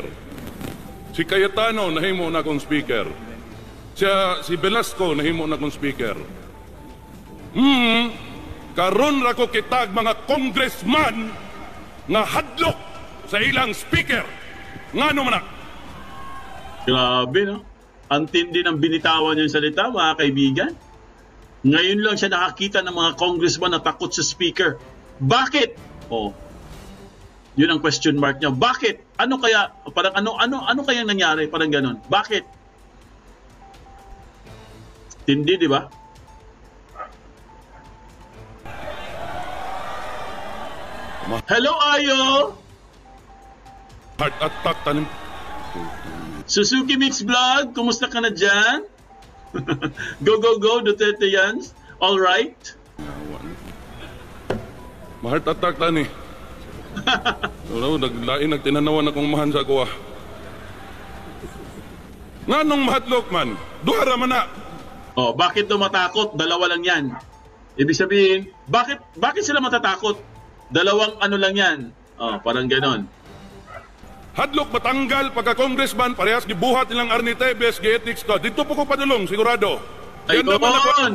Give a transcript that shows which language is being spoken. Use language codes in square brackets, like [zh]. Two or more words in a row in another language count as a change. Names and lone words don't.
[ceb] Si Cayetano, nahimo na akong speaker. Si Velasco, nahimo na akong speaker. Karon ra ko kitag mga congressman nga hadlok sa ilang speaker. Ngano man na? [tl] Grabe, no? Ang tindi ng binitawan niyang salita, mga kaibigan. Ngayon lang siya nakakita ng mga congressman na takot sa speaker. Bakit? Oh, yun ang [en] question mark [tl] niya. Bakit? Ano kaya? Parang ano kaya nangyari? Parang ganun. Bakit? Tindi, di ba? Hello, Ayo! [en] Heart attack [ceb] tanim. [tl] Suzuki Mix Vlog, kumusta ka na dyan? Go, Duterte yan. [en] All right? [ceb] Ma- [en] heart attack [ceb] tani. Naglain, nagtinanawan akong mahan sa kuha. Nga nung mahadlok man, duhara man na. [tl] Oh, bakit daw matakot? Dalawa lang yan. Ibig sabihin, bakit sila matatakot? Dalawang ano lang yan. Oh, parang ganon. [ceb] Hadlok matanggal pagka-congressman, parehas gibuhat nilang Arnie Tevez, gi-ethics ko. Dito po ko padulong, sigurado. [tl] Ayun!